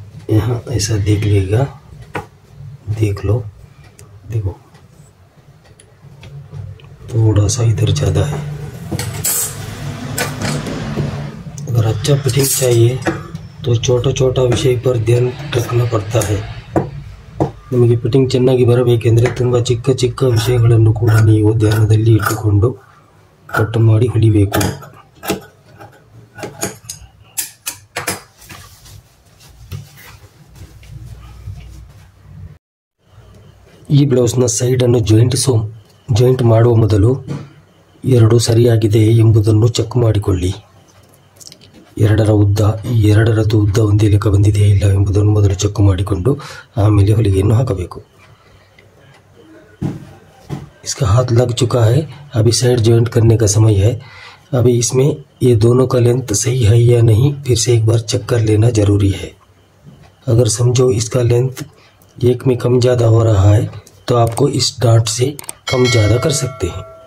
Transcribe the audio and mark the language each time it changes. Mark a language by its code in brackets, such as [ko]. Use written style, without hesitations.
[hi] यहाँ ऐसा देख लेगा, देख लो. देखो थोड़ा सा इधर ज़्यादा है. अगर अच्छा फिटिंग चाहिए तो छोटा छोटा विषय पर ध्यान रखना पड़ता है. [kn] ನಿಮಗೆ ಫಿಟ್ಟಿಂಗ್ ಚೆನ್ನಾಗಿ ಬರಬೇಕೆಂದರೆ ತುಂಬ ಚಿಕ್ಕ ಚಿಕ್ಕ ವಿಷಯಗಳನ್ನು ಕೂಡ ನೀವು ಧ್ಯಾನದಲ್ಲಿ ಇಟ್ಟುಕೊಂಡು ಕಟ್ ಮಾಡಿ ಹೊಲಿಬೇಕು. ಈ ಬ್ಲೌಸ್ನ ಸೈಡನ್ನು ಜಾಯಿಂಟ್ ಮಾಡುವ ಮೊದಲು ಎರಡು ಸರಿಯಾಗಿದೆ ಎಂಬುದನ್ನು ಚೆಕ್ ಮಾಡಿಕೊಳ್ಳಿ. ಎರಡರ ಉದ್ದ ಈ ಎರಡರದ್ದು ಉದ್ದ ಒಂದೇ ಲೆಕ್ಕ ಬಂದಿದೆಯೇ ಇಲ್ಲ ಎಂಬುದನ್ನು ಮೊದಲು ಚೆಕ್ ಮಾಡಿಕೊಂಡು ಆಮೇಲೆ ಹೊಲಿಗೆಯನ್ನು ಹಾಕಬೇಕು. [hi] इसका हाथ लग चुका है, अभी साइड जॉइंट करने का समय है. अभी इसमें ये दोनों का लेंथ सही है या नहीं फिर से एक बार चेक कर लेना ज़रूरी है. अगर समझो इसका लेंथ एक में कम ज़्यादा हो रहा है तो आपको इस डांट से कम ज़्यादा कर सकते हैं.